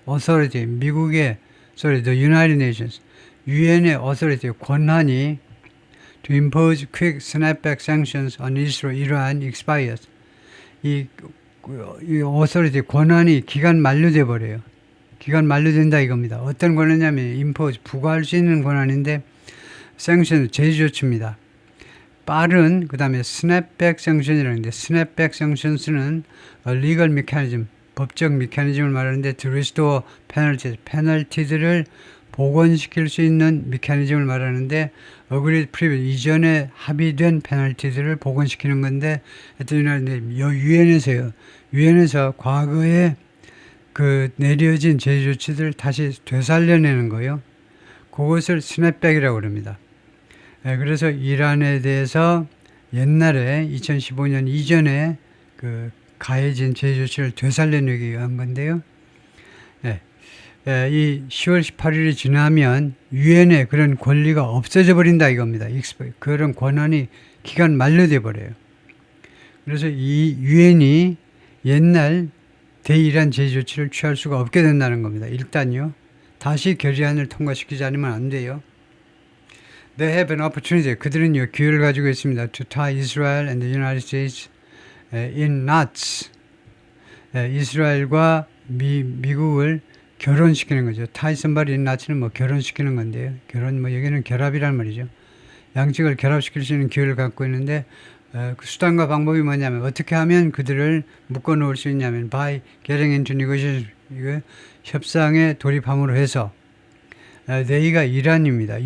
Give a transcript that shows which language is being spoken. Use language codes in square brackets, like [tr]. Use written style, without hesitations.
[en] Authority the United Nations [ko] 유엔의 [en] authority [ko] 권한이 [en] to impose quick snapback sanctions on Iran expires. [ko] 이 authority 권한이 기간 만료돼 버려요. 기간 만료된다 이겁니다. 어떤 권한이냐면 impose 부과할 수 있는 권한인데 sanction 제재 조치입니다. 빠른 그 다음에 snapback sanction이라는데 snapback sanctions는 [en] legal mechanism [ko] 법적 메커니즘을 말하는데 [en] to restore penalties, [ko] 페널티들을 복원시킬 수 있는 메커니즘을 말하는데 [en] agreed previous, [ko] 이전에 합의된 페널티들을 복원시키는 건데 유엔에서요. 유엔에서 과거에 그 내려진 제재 조치들을 다시 되살려내는 거예요. 그것을 스냅백이라고 그럽니다. 그래서 이란에 대해서 옛날에 2015년 이전에 그 가해진 제재 조치를 되살려내기 위한 건데요. 이 10월 18일이 지나면 유엔에 그런 권리가 없어져 버린다 이겁니다. 그런 권한이 기간 만료돼 버려요. 그래서 이 유엔이 옛날 대이란 제재 조치를 취할 수가 없게 된다는 겁니다. 일단요. 다시 결의안을 통과시키지 않으면 안 돼요. [en] They have an opportunity. [ko] 그들은요, 기회를 가지고 있습니다. [en] To tie Israel and the United States in knots. [ko] 이스라엘과 미국을 결혼시키는 거죠. tie somebody in knots는 뭐 결혼시키는 건데요. 여기는 결합이란 말이죠. 양측을 결합시킬 수 있는 기회를 갖고 있는데, 그 수단과 방법이 뭐냐면, 어떻게 하면 그들을 묶어 놓을 수 있냐면, [en] by getting into negotiation, [ko] 협상에 돌입함으로 해서, they가 이란입니다.